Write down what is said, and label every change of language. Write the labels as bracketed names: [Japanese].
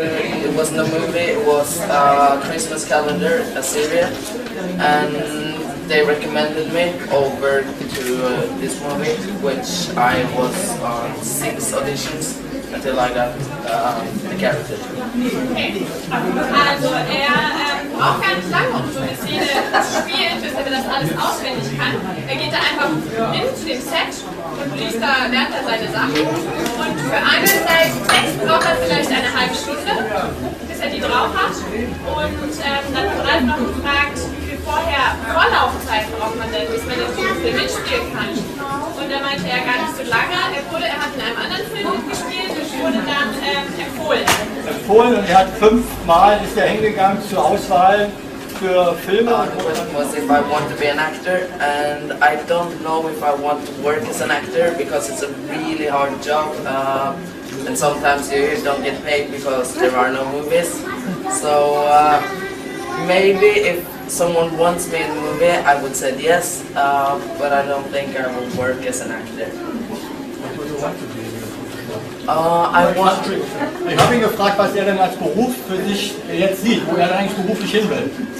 [English] It wasn't a movie. It was a Christmas calendar, a series, and they recommended me over to this movie, which I was on 6 auditions until I got the character. Okay. [German] Also braucht gar nicht lange, um so eine Szene zu spielen, bis er das alles auswendig kann. Er geht da einfach hin zu dem Set und lernt da seine Sachen. Und für eine Seite Text braucht er vielleicht eine halbe Stunde, bis er die drauf hat. Und dann hat Ralf noch gefragt, Vorlaufzeit braucht man denn, bis man den Film mitspielen kann. Und da meinte er gar nicht so lange. Er hat in einem anderen Film mitgespielt und wurde dann empfohlen. Empfohlen, und er hat 5 Mal ist er hingegangen zur Auswahl für Filme? [English] The question was if I want to be an actor, and I don't know if I want to work as an actor because it's a really hard job, and sometimes you don't get paid because there are no movies. So maybe if someone wants me in the movie, I would say yes, but I don't think I will work as an actor. [German] Ich habe ihn gefragt, was er denn als Beruf für sich jetzt sieht, wo er eigentlich beruflich hin will.